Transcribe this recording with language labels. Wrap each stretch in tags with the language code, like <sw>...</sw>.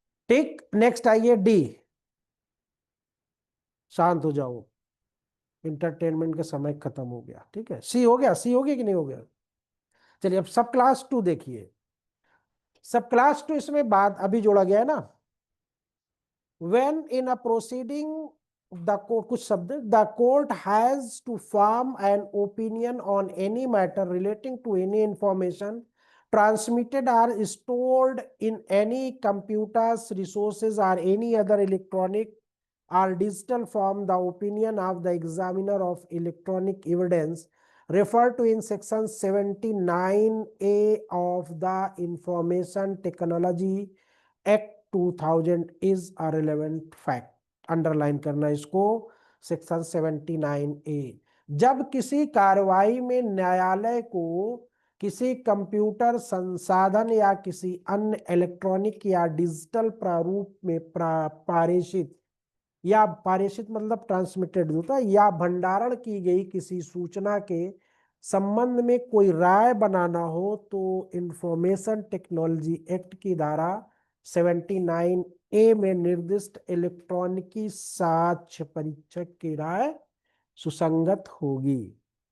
<hi>ठीक, नेक्स्ट आइए डी। शांत हो जाओ, इंटरटेनमेंट का समय खत्म हो गया, ठीक है। सी हो गया, सी हो गया कि नहीं हो गया? चलिए अब सब क्लास 2 देखिए। सब क्लास 2 इसमें बात अभी जोड़ा गया है ना।</hi> <en>When in a proceeding, the court,</en> <hi>कुछ शब्द,</hi> <en>the court has to form an opinion on any matter relating to any information transmitted or stored in any computers, resources, or any other electronic or digital form. The opinion of the examiner of electronic evidence referred to in section 79A of the Information Technology Act 2000 is a relevant fact.</en> <hi>Underline करना इसको, section 79A। जब किसी कार्रवाई में न्यायालय को किसी computer संसाधन या किसी अन्य इलेक्ट्रॉनिक या डिजिटल प्रारूप में पारेषित या पारेषित मतलब ट्रांसमिटेड होता है या भंडारण की गई किसी सूचना के संबंध में कोई राय बनाना हो, तो इंफॉर्मेशन टेक्नोलॉजी एक्ट की धारा 79A में निर्दिष्ट इलेक्ट्रॉनिकी साक्ष्य परीक्षक की राय सुसंगत होगी।</hi>